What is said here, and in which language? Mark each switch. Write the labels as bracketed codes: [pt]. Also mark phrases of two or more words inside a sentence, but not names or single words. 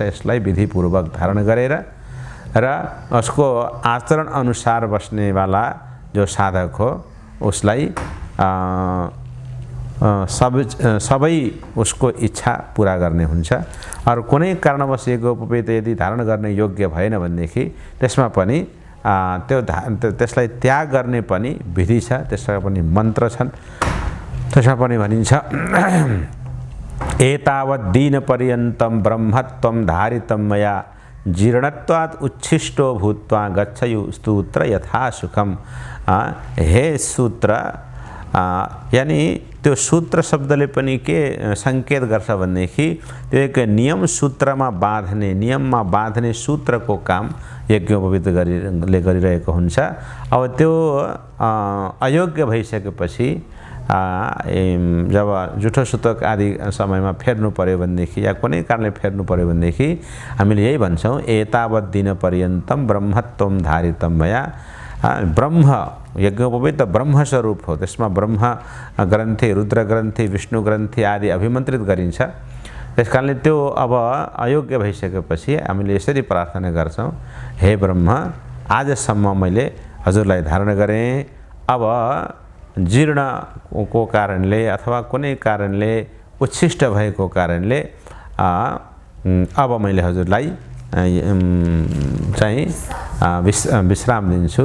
[ne] यसलाई विधिपूर्वक धारण गरेर र उसको आचरण अनुसार बस्नेवाला जो साधक हो उसलाई सबै उसको इच्छा पूरा गर्ने हुन्छ। अरू कुनै कारणवश यज्ञोपवीत यदि धारण गर्ने योग्य भएन भनेदेखि त्यसमा पनि त्यसलाई त्याग गर्ने पनि विधि छ, त्यसमा पनि मन्त्र छन्। त्यसमा पनि भनिन्छ [sa] एतावत् दिनपर्यन्तं ब्रह्मत्वं धारितं मया जीर्णत्वात् उच्छिष्टो भूत्वा गच्छयु सूत्र यथा सुखम। [ne] हे सूत्र यानी त्यो सूत्र शब्दले पनि के संकेत गर्छ भनेदेखि त्यो एक नियम सूत्रमा बाँध्ने नियममा बाँध्ने सूत्रको काम यज्ञोपवीतले गरिरहेको हुन्छ। अब त्यो अयोग्य भइसकेपछि जब जुठो सुतक आदि समयमा फेर्नु पर्यो भनेदेखि या कुनै कारणले फेर्नु पर्यो भनेदेखि हामीले यही भन्छौँ [sa] एतावत् दिन पर्यन्तं ब्रह्मत्वं धारितं मया। [ne] ब्रह्म यज्ञोपवीत ब्रह्म स्वरूप हो, त्यसमा ब्रह्म ग्रन्थि रुद्र ग्रन्थि विष्णु ग्रन्थि आदि अभिमन्त्रित गरिन्छ। त्यसकारणले त्यो अब अयोग्य भइसकेपछि हामीले यसरी प्रार्थना गर्छौँ हे ब्रह्म आजसम्म मैले हजुरलाई धारण गरेँ, अब जीर्णको कारणले अथवा कुनै कारणले उच्छिष्ट भएको कारणले अब मैले हजुरलाई चाहिँ विश्राम दिन्छु।